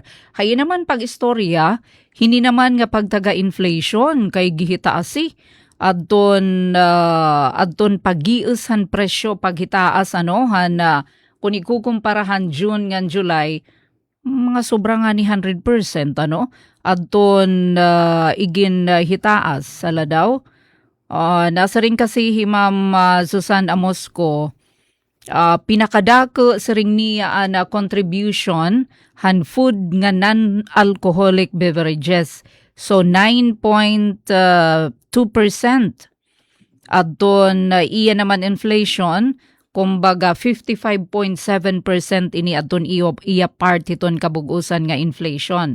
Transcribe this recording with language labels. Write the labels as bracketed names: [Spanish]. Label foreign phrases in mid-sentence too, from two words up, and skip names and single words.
[Waray] Hayi naman pag-istorya, hindi naman nga pagtaga-inflation kay gihitaasi. Adton pag-iusan presyo paghitaas kung ikukumparahan June ngan July mga sobra nga ni 100% adton igin hitaas sala daw. Nasa rin kasi hi Ma'am Susan Amosco pinakadako sa ring niya na contribution han food nga [English] non-alcoholic beverages. [Waray] So 9.2%. Adton iya naman inflation, kumbaga 55.7% ini adton iya part hiton kabugusan nga inflation.